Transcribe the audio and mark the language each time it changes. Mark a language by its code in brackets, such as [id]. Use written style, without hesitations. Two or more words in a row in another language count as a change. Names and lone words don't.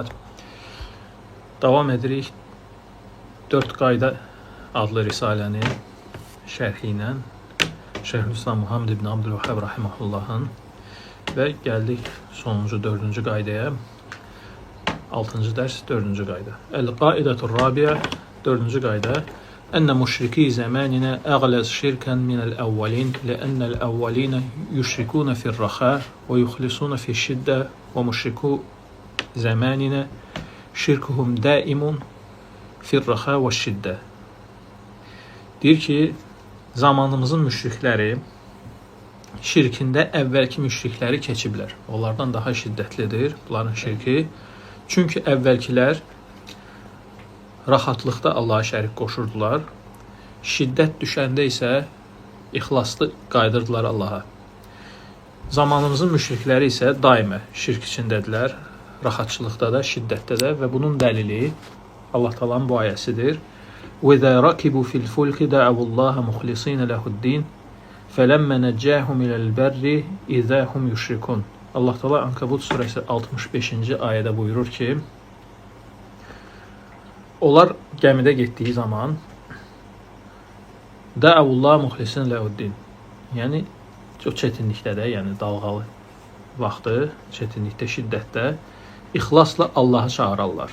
[az] Davam edirik 4 qayda adlı risalənin şərhi ilə Şeyhülislam Muhammed ibn Abdülvahhab rahimehullahın və gəldik sonuncu 4-cü qaydaya. 6-cı dərs 4-cü qayda. [ar] القاعدة الرابعة [az] 4-cü qayda. [ar] أن مشركي زماننا أغلظ شركا من الأولين لأن الأولين يشركون في الرخاء ويخلصون في الشدة ومشركو زماننا شركهم دائم في الرخاء والشدة. [az] Deyir ki, zamanımızın müşrikləri şirkində əvvəlki müşrikləri keçiblər. Onlardan daha şiddətlidir bunların şirki. Çünki əvvəlkilər rahatlıqda Allaha şərik qoşurdular. Şiddət düşəndə isə ixlaslı qaydırdılar Allaha. Zamanımızın müşrikləri isə daimə şirk içindədirlər. Rahatçılıqda da, şiddətdə də və bunun dəlili Allah Taala'nın bu ayəsidir. [ar] وَإِذَا رَكِبُوا فِي الْفُلْكِ دَعَوُا اللَّهَ مُخْلِصِينَ لَهُ الدِّينَ فَلَمَّا نَجَّاهُمْ إِلَى الْبَرِّ إِذَا هُمْ يُشْرِكُونَ. [az] Allah Taala Ankabut surəsi 65-ci ayədə buyurur ki, onlar gəmidə getdiyi zaman [ar] دعوا الله مخلصين له الدين. [az] Yəni çox çətinlikdə də, yəni dalğalı vaxtı, çətinlikdə, şiddətdə ixlasla Allahı çağırarlar.